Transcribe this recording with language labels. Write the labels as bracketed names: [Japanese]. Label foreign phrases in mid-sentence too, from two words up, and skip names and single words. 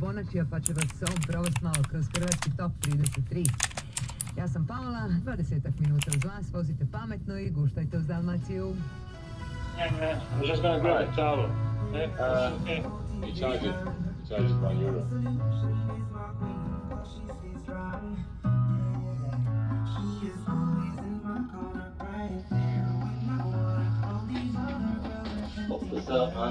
[Croatian] Vučića pa će vas s ovom provest malo kroz Hrvatski top 33. Ja sam Paola, 20 minuta uz vas, vozite pametno i guštajte uz Dalmaciju. [English] Yeah, man. I was just gonna grab a towel. Yeah, okay. You charge it. You charge it €1. What's up, man?